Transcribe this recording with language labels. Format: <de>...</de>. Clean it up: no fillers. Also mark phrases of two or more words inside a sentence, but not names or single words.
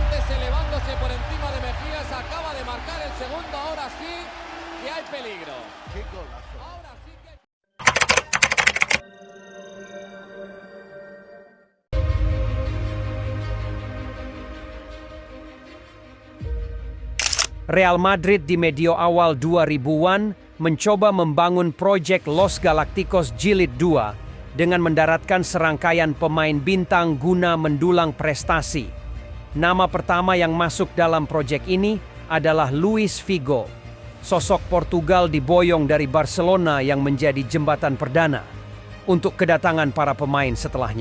<es>elevándose por encima de Mejías, acaba de marcar el segundo, ahora sí que hay peligro. ¡Qué golazo! Ahora sí que hay...</es> <id>Real Madrid di medio awal 2000-an mencoba membangun proyek Los Galacticos Jilid 2 dengan mendaratkan serangkaian pemain bintang guna mendulang prestasi. Nama pertama yang masuk dalam proyek ini adalah Luis Figo. Sosok Portugal diboyong dari Barcelona yang menjadi jembatan perdana untuk kedatangan para pemain setelahnya.</id>